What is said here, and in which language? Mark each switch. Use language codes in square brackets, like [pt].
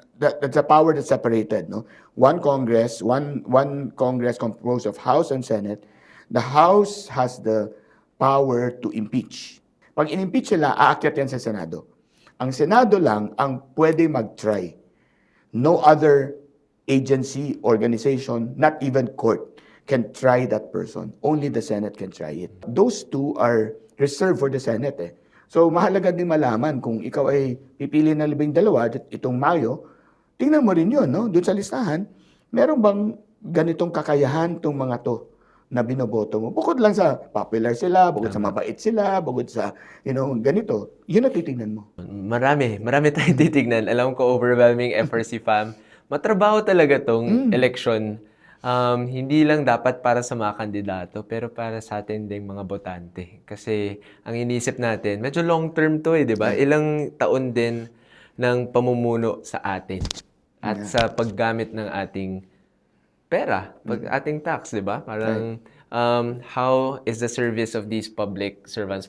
[en] That's a power that's separated. No, one Congress composed of House and Senate. The House has the power to impeach. [tl] Pag in-impeach sila, aakyat yan sa Senado. Ang Senado lang ang pwede mag-try. [en] No other agency, organization, not even court can try that person. Only the Senate can try it. Those two are reserved for the Senate. [tl] So, mahalaga din malaman kung ikaw ay pipili ng 12 itong Mayo, tingnan mo rin yun, no? Doon sa listahan, meron bang ganitong kakayahan itong mga to na binoboto mo? Bukod lang sa popular sila, bukod sa mabait sila, bukod sa, ganito, yun ang titignan mo. Marami tayong titignan. Alam ko, overwhelming FRC fam. Matrabaho talaga tong election. Hindi lang dapat para sa mga kandidato, pero para sa atin ding mga botante. Kasi ang inisip natin, medyo long term to di ba? Ilang taon din ng pamumuno sa atin. At sa paggamit ng ating pera, ating tax, di ba? [en] Parang, how is the service of these public servants?